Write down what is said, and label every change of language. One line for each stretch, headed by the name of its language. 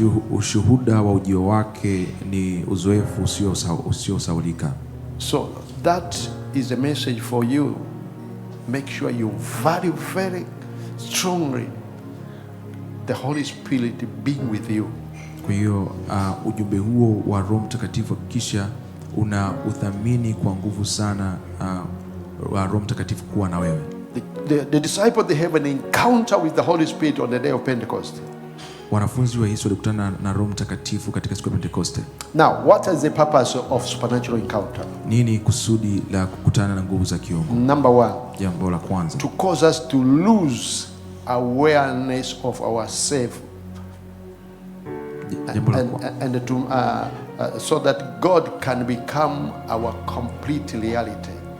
Swahili: Ushuhuda wa ujio wake ni uzoefu usiosahaulika.
English: So that is a message for you. Make sure you value very strongly the Holy Spirit being with you.
Swahili: Kwa hiyo ujumbe huo wa Roho Mtakatifu kisha una uthamini kwa nguvu sana wa Roho Mtakatifu kuwa na wewe.
English: The disciples, they have an encounter with the Holy Spirit on the day of Pentecost.
Swahili: Wanafunzi wa Yesu walikutana na Roho Mtakatifu katika siku ya Pentekoste.
English: Now, what is the purpose of supernatural encounter?
Swahili: Nini kusudi la kukutana na nguvu za kiungu?
English: Number 1,
Swahili: jambo la kwanza,
English: to cause us to lose awareness of ourselves, and to so that God can become our complete reality.